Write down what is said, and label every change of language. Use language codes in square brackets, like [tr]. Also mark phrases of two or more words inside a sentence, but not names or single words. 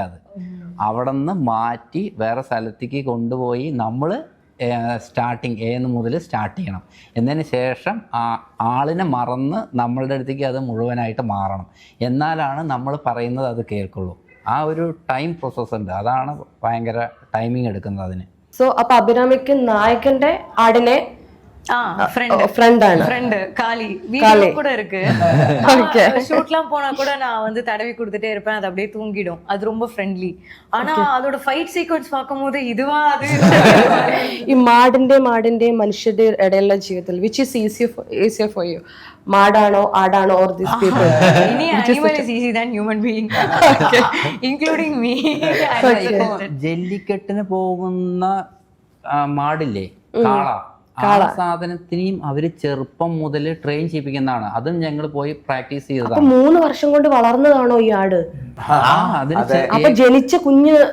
[ml] അത് അവിടെ നിന്ന് മാറ്റി വേറെ സ്ഥലത്തേക്ക് കൊണ്ടുപോയി നമ്മൾ സ്റ്റാർട്ടിങ് എന്ന് മുതൽ സ്റ്റാർട്ട് ചെയ്യണം. എന്നതിന് ശേഷം ആളിനെ മറന്ന് നമ്മളുടെ അടുത്തേക്ക് അത് മുഴുവനായിട്ട് മാറണം. എന്നാലാണ് നമ്മൾ പറയുന്നത് അത് കേൾക്കുള്ളൂ. ആ ഒരു [en] time process [ml] ഉണ്ട്. അതാണ് ഭയങ്കര ടൈമിങ് എടുക്കുന്നത് അതിന്. സോ അപ്പൊ അഭിരാമിക്ക് നായകന്റെ ആടിനെ [ta] ஃப்ரெண்ட் காளி வீடியோ கூட இருக்கு. ஷூட்லாம் போனா கூட நான் வந்து தடவி கொடுத்துட்டே இருப்பேன். அது அப்படியே தூங்கிடும். அது ரொம்ப ஃப்ரெண்ட்லி. ஆனா அதோட [en] fight sequence [ta] பார்க்கும்போது இதுவா அது [ml] ഈ മാടിന്റെ മനുഷ്യരുടെ ഇടയിലുള്ള ജീവിതത്തിൽ [en] which is easier for you? [ml] മാടാണോ ആടാണോ [en] or these people? any animal is easy than human being including me. [ml] ജല്ലിക്കെട്ടിന് പോകുന്ന മാടില്ലേ, കാള, ആ സാധനത്തിനെയും അവര് ചെറുപ്പം മുതൽ ട്രെയിൻ ചെയ്യിപ്പിക്കുന്നതാണ്. അതും ഞങ്ങൾ പോയി പ്രാക്ടീസ് ചെയ്തതാണ്. 3 വർഷം കൊണ്ട് വളർന്നതാണോ ഈ ആട്? അപ്പൊ ജനിച്ച കുഞ്ഞ്